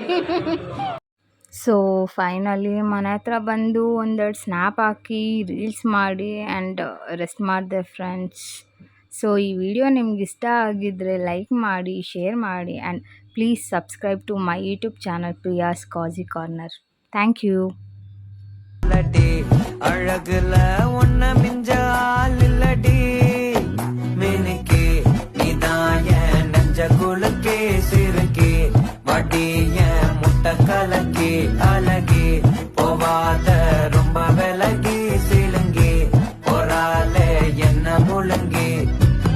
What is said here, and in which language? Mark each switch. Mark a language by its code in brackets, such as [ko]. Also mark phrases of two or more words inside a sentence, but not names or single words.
[en] so finally [kn] ಮನೆ ಹತ್ರ ಬಂದು ಒಂದೆರಡು ಸ್ನ್ಯಾಪ್ ಹಾಕಿ ರೀಲ್ಸ್ ಮಾಡಿ [en] and rest [kn] ಮಾಡಿದೆ ಫ್ರೆಂಡ್ಸ್. ಸೊ ಈ ವಿಡಿಯೋ ನಿಮ್ಗೆ ಇಷ್ಟ ಆಗಿದ್ದರೆ ಲೈಕ್ ಮಾಡಿ, ಶೇರ್ ಮಾಡಿ [en] and please subscribe to my YouTube channel [kn] ಪ್ರಿಯಾಸ್ ಕಾಜಿ ಕಾರ್ನರ್. [en] thank you. [ta] அழகுல ஒன்ன மிஞ்ச ஆளில்லடி, மினுக்கே நீதாய நெஞ்ச குலுக்கே சிறுக்கே, வடிய முட்டை கலக்கே அழகே, போவாத ரொம்ப விலகி சிலுங்கி, பொறால என்ன முழுங்கி.